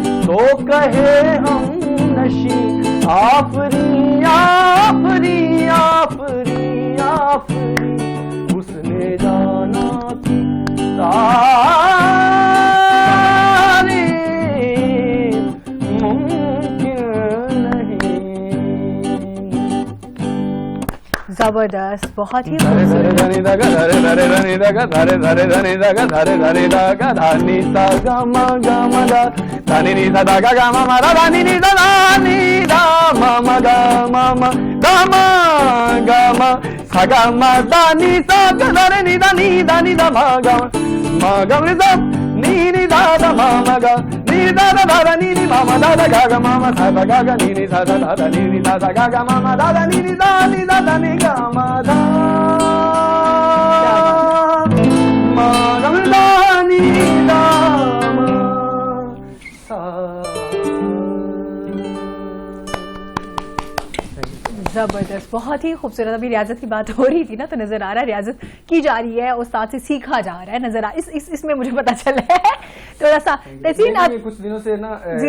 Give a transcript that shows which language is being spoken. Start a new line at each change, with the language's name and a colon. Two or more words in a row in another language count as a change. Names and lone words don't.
Urdu: تو کہے ہم نشی آفری آفری آفری آفری اس نے جانا تاری ممکن نہیں. زبردست, بہت ہی دھرے دھرے دھنی دھگا دھرے دھرے دھنی دھگا دھرے دھرے دھنی دھگا دھرے دھرے دھگا دھانی سا گا ما گا ما دا دھانی نی سا دھگا گا ما ما دا دھانی نی سا دھانی دا ما ما گا ما ما دا ما گا ما سا گا ما دھانی سا گا دھرے نی دا نی دا نی دا ما گا ما گا نی دا نی نی دا دا ما ما گا نی دا دا دا دا نی نی ما ما دا دا گا گا ما ما سا دا گا گا نی نی سا دا دا دا نی نی دا دا گا گا ما ما دا دا نی نی دا نی دا دا نی گا ما دا ما گا دا نی دا ما سا. زبردست, بہت ہی خوبصورت. ابھی ریاضت کی بات ہو رہی تھی نا, تو نظر آ رہا ہے ریاضت کی جا رہی ہے, استاد سے سیکھا جا رہا ہے, نظر اس میں مجھے پتا چلا ہے تھوڑا سا. تحسین آپ کچھ دنوں سے نا جی.